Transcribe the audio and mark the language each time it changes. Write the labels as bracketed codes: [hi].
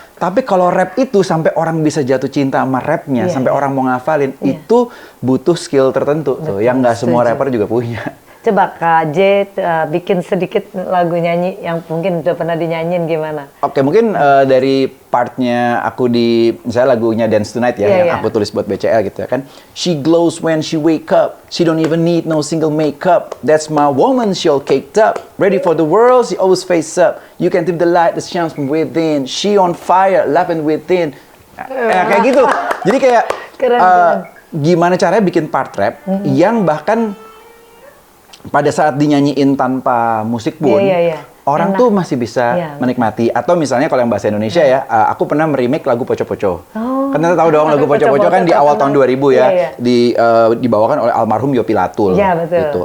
[id] Tapi kalau rap itu sampai orang bisa jatuh cinta sama rapnya, sampai orang mau ngafalin, itu butuh skill tertentu tuh, yang nggak semua rapper juga punya. Coba Kak J bikin sedikit lagu nyanyi yang mungkin udah pernah dinyanyiin gimana? Oke, mungkin dari partnya aku di misalnya lagunya Dance Tonight ya, yang aku tulis buat BCL gitu ya kan. [en] She glows when she wake up, she don't even need no single makeup. That's my woman, she all caked up, ready for the world, she always face up. You can tip the light that shines from within. She on fire, laughing within. [id] Kayak gitu. Jadi kayak gimana caranya bikin part rap yang bahkan pada saat dinyanyiin tanpa musik pun, orang tuh masih bisa menikmati. Atau misalnya kalau yang bahasa Indonesia ya, aku pernah meremake lagu Poco Poco. Kan kita tahu dong lagu Poco Poco kan di awal tahun 2000 ya, dibawakan oleh almarhum Yopi Latul. Gitu.